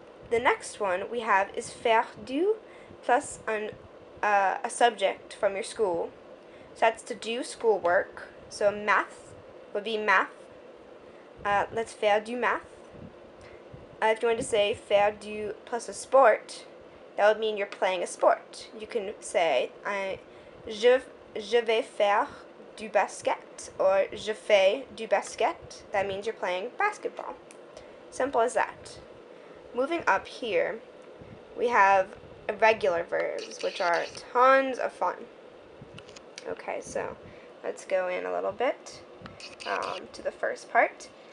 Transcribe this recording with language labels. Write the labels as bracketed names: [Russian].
[English] The next one we have is faire du plus a subject from your school. So that's to do schoolwork. So math would be math. Let's faire du math. If you want to say faire du plus a sport, that would mean you're playing a sport. You can say [French] je vais faire du basket, [English] or [French] je fais du basket. [English] That means you're playing basketball. Simple as that. Moving up here, we have irregular verbs, which are tons of fun. Okay, so let's go in a little bit to the first part.